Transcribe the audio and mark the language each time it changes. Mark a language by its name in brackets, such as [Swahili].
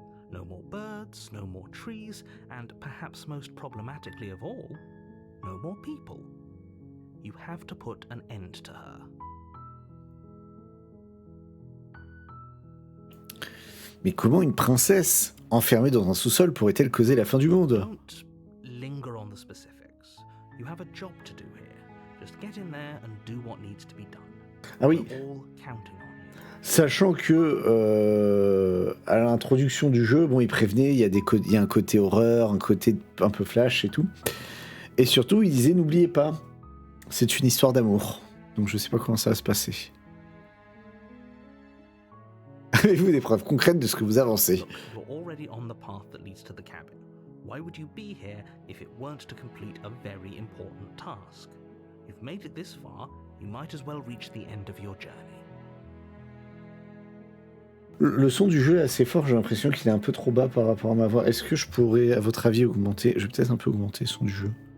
[English] No more birds, no more trees, and perhaps most problematically of all, no more people. You have to put an end to her. [French] Mais comment une princesse enfermée dans un sous-sol pourrait-elle causer la fin du monde? [English] Don't linger on the specifics. You have a job to do here. Just get in there and do what needs to be done. [French] Ah oui, [English] We're all counting on you. [French] sachant que à l'introduction du jeu, bon, il prévenait, il y a un côté horreur, un côté un peu flash et tout. Et surtout, il disait, n'oubliez pas, c'est une histoire d'amour. Donc je sais pas comment ça va se passer. Avez-vous des preuves concrètes de ce que vous avancez? [English] Look, you're already on the path that leads to the cabin. Why would you be here if it weren't to complete a very important task? You've made it this far, you might as well reach the end of your journey. [French] Le son du jeu est assez fort, j'ai l'impression qu'il est un peu trop bas par rapport à ma voix. Est-ce que je pourrais, à votre avis, augmenter? Je vais peut-être un peu augmenter le son du jeu.